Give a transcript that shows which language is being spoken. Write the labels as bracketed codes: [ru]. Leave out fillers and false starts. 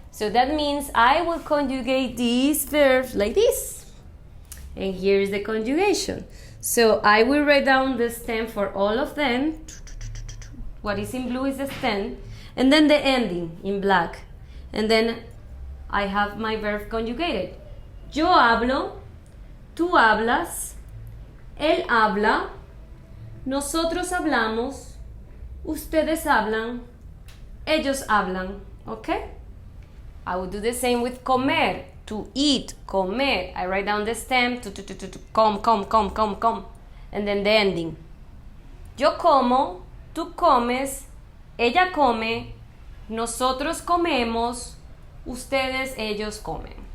[en] So that means I will conjugate these verbs like this. And here is the conjugation. So I will write down the stem for all of them. What is in blue is the stem. And then the ending in black. And then I have my verb conjugated. [es] Yo hablo, tú hablas, él habla, nosotros hablamos, ustedes hablan, ellos hablan, okay? [en] I will do the same with comer, to eat, comer. I write down the stem, to come. And then the ending. [es] Yo como, tú comes, ella come, nosotros comemos, ustedes, ellos comen.